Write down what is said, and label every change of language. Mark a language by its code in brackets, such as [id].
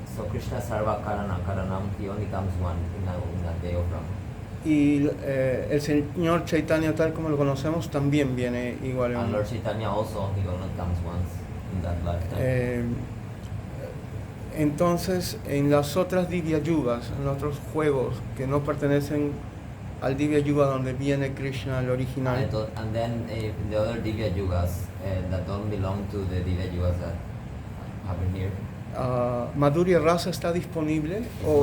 [en] So Krishna Sarva Karanam, he only comes one in a day of Brahma. [es] Y el señor Chaitanya, tal como lo conocemos, también viene igual en [en] And [es] un [en] Lord Chaitanya also, he only comes once in that lifetime. [es] Entonces, en las otras Divya Yugas, en otros juegos que no pertenecen al Divya Yuga donde viene Krishna, el original, [en] And then the other Divya Yugas that don't belong to the Divya Yugas that happen here. [es] ¿Madhurya Rasa está disponible o